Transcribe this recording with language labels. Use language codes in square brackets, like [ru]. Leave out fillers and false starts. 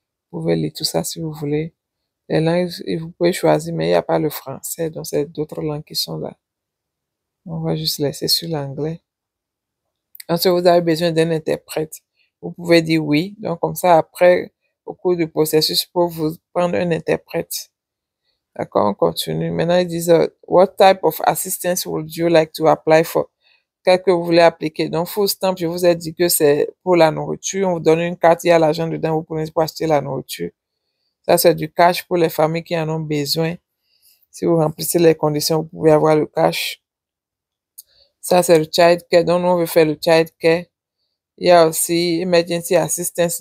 [fr] Vous pouvez lire tout ça si vous voulez. Les langues, vous pouvez choisir, mais il n'y a pas le français. Donc, c'est d'autres langues qui sont là. On va juste laisser sur l'anglais. Ensuite, vous avez besoin d'un interprète. Vous pouvez dire oui. Donc, comme ça, après, au cours du processus, pour vous prendre un interprète. D'accord, on continue. Maintenant, ils disent, [en] what type of assistance would you like to apply for? [fr] Qu'est-ce que vous voulez appliquer? Donc, food stamp, je vous ai dit que c'est pour la nourriture. On vous donne une carte, il y a l'argent dedans, vous prenez pour acheter la nourriture. Ça, c'est du cash pour les familles qui en ont besoin. Si vous remplissez les conditions, vous pouvez avoir le cash. Ça, c'est le child care. Donc, nous, on veut faire le child care. Il y a aussi emergency assistance.